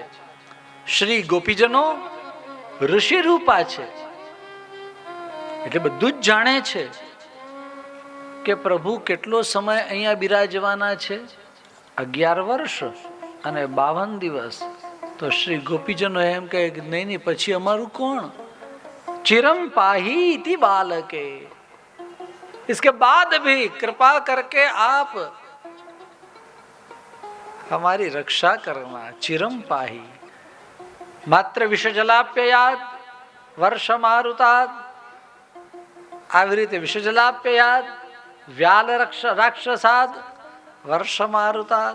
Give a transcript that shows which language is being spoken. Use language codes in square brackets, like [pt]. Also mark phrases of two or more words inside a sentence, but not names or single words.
[gu] શ્રી ગોપીજનો ઋષિ રૂપા છે. એટલે બધું જ જાણે છે કે પ્રભુ કેટલો સમય અહીંયા બિરાજવાના છે. 11 વર્ષ અને 52 દિવસ. તો શ્રી ગોપીજનો એમ કહે કે નહીં નહીં, પછી અમારું કોણ? [sa] चिरम पाही इति बालके, [hi] इसके बाद भी कृपा करके आप हमारी रक्षा करना. [sa] चिरम पाही मात्र विषजलाप्ययाद वर्ष मारुताद. [gu] આવી રીતે [sa] विषजलाप्ययाद व्याल राक्षसाद वर्ष मारुताद.